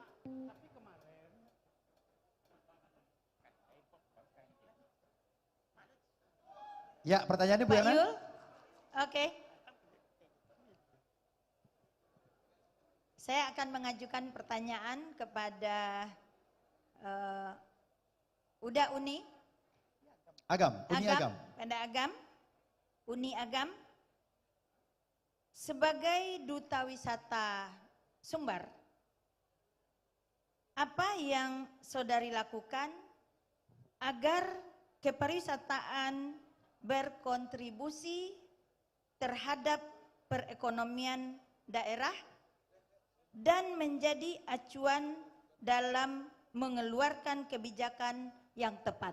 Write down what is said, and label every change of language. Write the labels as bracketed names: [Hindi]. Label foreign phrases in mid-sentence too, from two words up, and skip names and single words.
[Indonesian] Ya, pertanyaannya Bu Pak Erna. Yul, oke. Saya akan mengajukan pertanyaan kepada Uda Uni. Agam, Uni Agam. Pada Agam, Uni Agam. Sebagai Duta Wisata Sumbar, apa yang saudari lakukan agar kepariwisataan berkontribusi terhadap perekonomian daerah dan menjadi acuan dalam mengeluarkan kebijakan yang tepat?